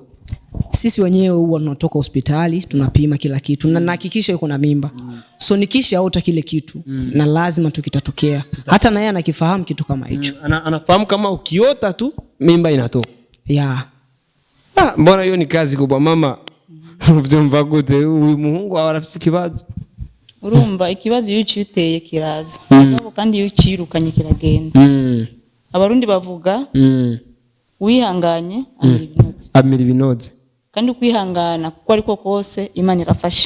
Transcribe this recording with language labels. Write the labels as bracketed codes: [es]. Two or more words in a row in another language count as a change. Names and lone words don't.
[sw] sisi wenyewe huwa tunatoka hospitali tunapima kila kitu na nahakikisha yuko na mimba so nikishaota kile kitu na lazima tukitatokea hata na yeye anakifahamu kitu kama hicho anafahamu kama ukiota tu mimba inatoka mbona hiyo ni kazi kubwa mama [rn] uvyumva gute uyu muhungu wawe arafise ikibazo urumva ikibazo iyo cyuteye kiraza kandi iyo cyirukanye kiragenda abarundi bavuga wihanganye amira ibinoze. Amira ibinoze. Kandi kwihangana kuko ariko kose Imana irafasha.